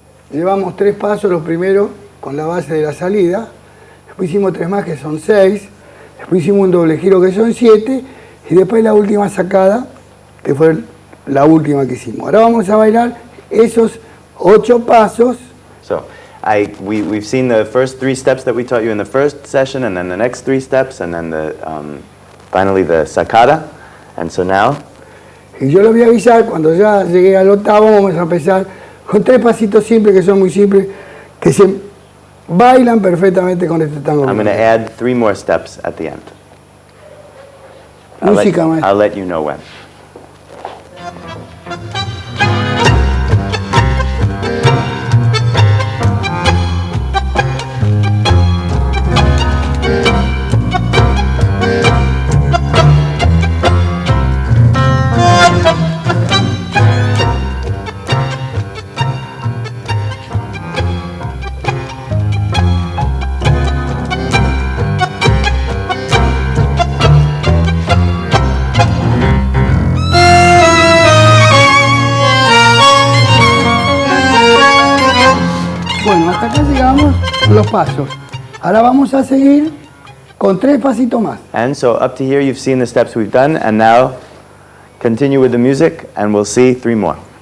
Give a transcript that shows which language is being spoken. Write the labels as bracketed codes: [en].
[es] llevamos 3 pasos, los primeros con la base de la salida, después hicimos 3 más que son 6, después hicimos un doble giro que son 7 y después la última sacada que fue la última que hicimos. Ahora vamos a bailar esos 8 pasos. [en] So we've seen the first 3 steps that we taught you in the first session, and then the next 3 steps, and then finally the sacada. And so now, [es] y yo les voy a avisar, cuando ya llegué al octavo, vamos a empezar con 3 pasitos simples, que son muy simples, que se bailan perfectamente con este tango. [en] I'm going to add 3 more steps at the end. [es] Música, maestro. [en] I'll let you know when. [es] Bueno, hasta acá llegamos los pasos. Ahora vamos a seguir con 3 pasitos más. [en] And so up to here you've seen the steps we've done, and now continue with the music and we'll see 3 more.